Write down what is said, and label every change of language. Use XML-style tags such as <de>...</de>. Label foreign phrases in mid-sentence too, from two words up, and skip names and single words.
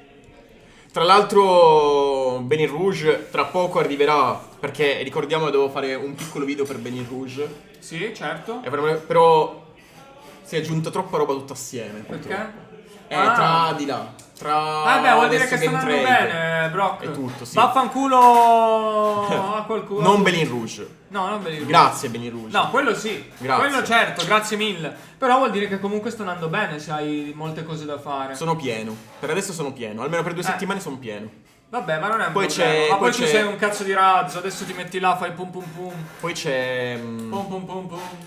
<it>Tra l'altro Benin Rouge tra poco arriverà, perché ricordiamo che devo fare un piccolo video per Benin Rouge. Sì, certo. Però si è aggiunta troppa roba tutta assieme. Perché? Tra di là. Tra Vabbè, vuol dire adesso che sta Game andando Trade. bene, Brock. È tutto, sì. Vaffanculo a qualcuno. Non Benin Rouge. No, non Benin Rouge. Grazie Benin Rouge. No, quello sì. Grazie. Quello certo, grazie mille. Però vuol dire che comunque sta andando bene se hai molte cose da fare. Sono pieno. Per adesso sono pieno. Almeno per 2 settimane sono pieno. Vabbè, ma non è un Poi problema. c'è- Ma poi poi tu c'è- sei un cazzo di razzo, adesso ti metti là, fai pum pum pum. Poi c'è Pum pum pum pum.</it>